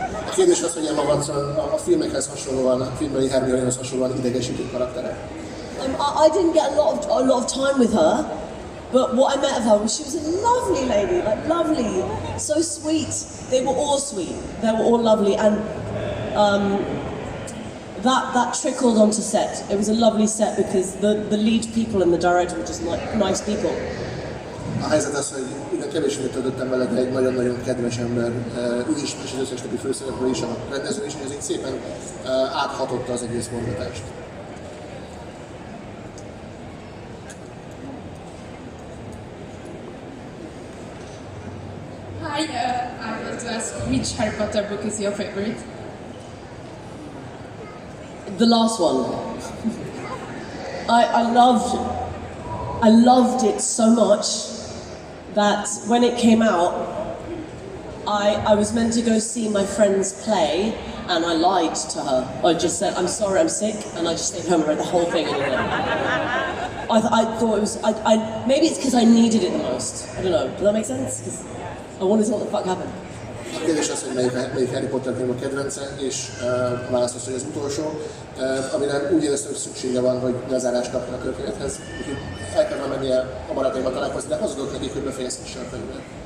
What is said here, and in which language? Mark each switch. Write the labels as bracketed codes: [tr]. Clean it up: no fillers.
[hu] A kérdés az, hogy Emma Watson a filmekhez hasonlóan, a filmbeli Hermionéhoz hasonlóan idegesítő karaktere. [en] I didn't get a lot of time with her, but what I met of her was she was a lovely lady, like lovely, so sweet. They were all sweet. They were all lovely, and that trickled onto set. It was a lovely set because the lead people and the director were just nice people. [hu] A helyzet az, hogy ugyan kevés időt töltöttem vele, de egy nagyon-nagyon kedves ember, ő is, és az összes többi főszereplő is, a rendező is, és ez így szépen áthatotta az egész forgatást. [en] Hi, I want to ask which Harry Potter book is your favorite? The last one. I loved it so much that when it came out, I was meant to go see my friend's play, and I lied to her. I just said, I'm sorry, I'm sick, and I just stayed home and read the whole thing anyway. I thought it was, maybe it's because I needed it the most. I don't know, does that make sense? Because I wanted to know what the fuck happened. [hu] kérdés az, hogy melyik Harry Potter film a kedvence, és a válasz az, hogy az utolsó, amire úgy éreztem, hogy szüksége van, hogy lezárást kapjon a történethez. Úgyhogy el kellene mennie a barátaimmal találkozni, de hazudok nekik, hogy befejezhesse a könyvet.